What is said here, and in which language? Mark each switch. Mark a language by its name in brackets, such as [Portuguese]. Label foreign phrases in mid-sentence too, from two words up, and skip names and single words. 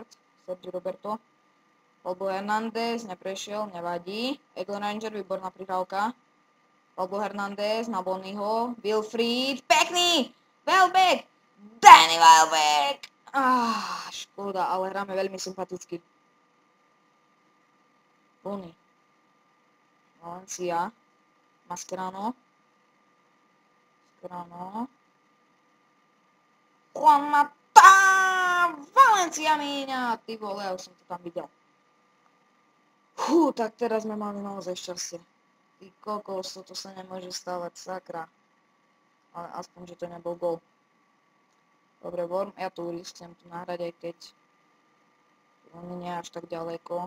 [Slovak] Sergi Roberto. Pablo Hernández neprešiel, nevadí. Eagle Ranger, výborná prihrávka. Pablo Hernández na Bonyho. Wilfried, pekný! Welbeck! Danny Welbeck! Škoda, ale hráme veľmi sympaticky. Bony. Valencia. Mascherano. Juan Mata! Valencia míňa! Ty vole, ja už som to tam videl. Tak teraz sme mali naozaj šťastie. Ty kokos, toto sa nemôže stávať, sakra. Ale aspoň, že to nebol gól. Dobre, Worm, ja to chcem tu nahrať, aj keď on nie je až tak ďaleko.